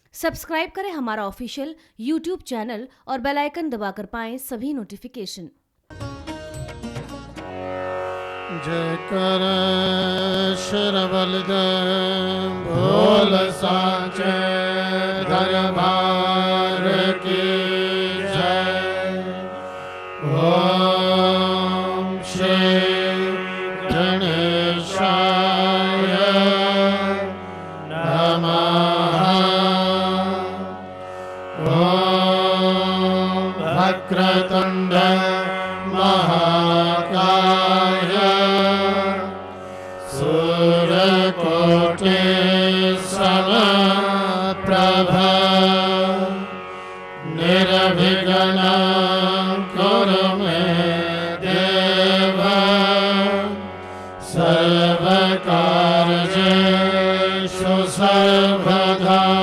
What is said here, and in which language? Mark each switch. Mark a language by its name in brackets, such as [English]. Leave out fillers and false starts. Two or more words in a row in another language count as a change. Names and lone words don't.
[Hindi] सब्सक्राइब करें हमारा [English] official YouTube channel [Hindi] और [English] bell icon [Hindi] दबाकर पाएं सभी नोटिफिकेशन। जयकर शरबलदेव भोल साचे दरबार की जय। [Sanskrit] ओम श्री गणेशाय नमः। ओम वक्रतुंड महाकाय सूर्यकोटि समप्रभ निर्विघ्नं कुरु मे देव सर्वकार्येषु सर्वदा।